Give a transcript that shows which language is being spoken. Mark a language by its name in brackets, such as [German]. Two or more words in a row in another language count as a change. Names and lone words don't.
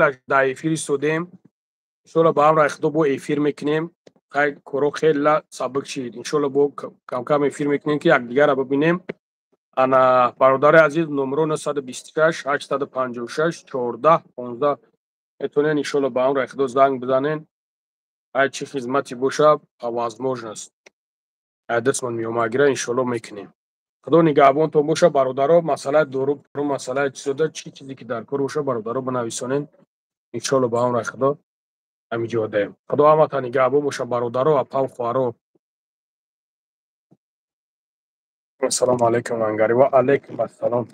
[Tajik] дар эфири стодем иншолло ба ҳамраи худо бо эфир мекунем хай коро хела сабук шид иншолло бо камкам эфир мекунем ки якдигара бибинем ана бародари азиз номеро 926 856 14 15 метавонен иншолло ба ҳамраи худо занг бизанен ҳар чӣ хизмати боша [Russian] по возможност [Tajik] адресмон миёмагира иншолло мекунем [Persian] خدا نگهبانتون باشه برادرها. مسئله دورو مسئله چی چیزی که در کار باشه برادرها بنویسونین انشالله به امر خدا همینجا دایم. خدا همتان نگهبان باشه برادرها و پاو خواهرها. [Arabic] السلام علیکم [Persian] انگاری [Arabic] و علیکم السلام.